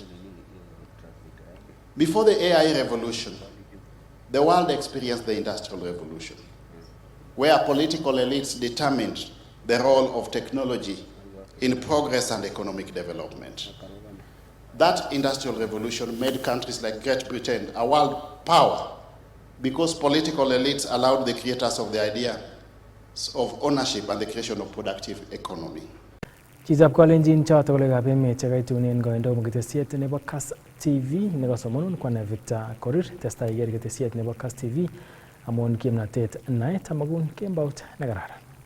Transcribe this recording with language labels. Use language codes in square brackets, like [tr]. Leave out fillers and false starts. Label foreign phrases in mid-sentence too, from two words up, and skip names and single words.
[en] Before the AI revolution, the world experienced the Industrial Revolution, where political elites determined the role of technology in progress and economic development. That Industrial Revolution made countries like Great Britain a world power because political elites allowed the creators of the idea of ownership and the creation of productive economy. [kln] Chizab kolenjin choto kolegab emet chekaitunen koindo ketesiet nebo Kass TV nekosomonun kwane Victor Korir testai iker ketesiet nebo Kass TV amun kimnatet naet amakun kembout nekararan.